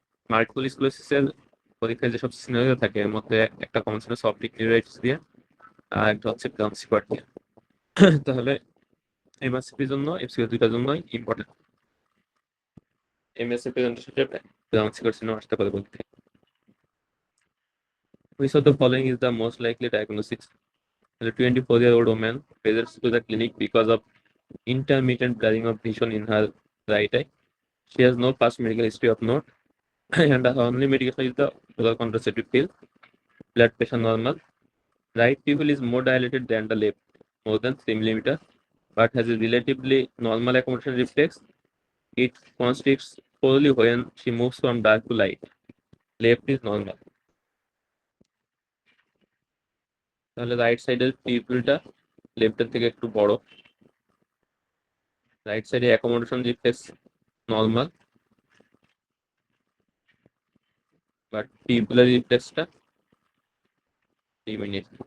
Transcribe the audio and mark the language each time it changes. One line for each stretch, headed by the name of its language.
Bangla: Multiple স্ক্লেরোসিসের পরীক্ষায় যেসব scenario থাকে এর মধ্যে একটা কমন ছিল অপটিক নিউরাইটিস দিয়ে, আর একটা হচ্ছে ব্রাঞ্চি কার্ড দিয়ে। তাহলে এমএসসিপির জন্য এফসিও দুইটার জন্যই important. MSc presentation ব্রাঞ্চি card syndrome আসতে পারে পরীক্ষায়।
English: Which of the following is the most likely diagnosis? The 24-year-old woman presents to the clinic because of intermittent blurring of vision in her right eye. She has no past medical history of note, and her only medication is the oral contraceptive pill. Blood pressure normal. Right pupil is more dilated than the left, more than 3 millimeter, but has a relatively normal accommodation reflex. It constricts poorly when she moves from dark to light. Left is normal.
Bangla: তাহলে right সাইডের পিউপিলটা লেফটের থেকে একটু বড়, right সাইডে accommodation reflex normal, but পিউপিলার রিফ্লেক্সটা diminish.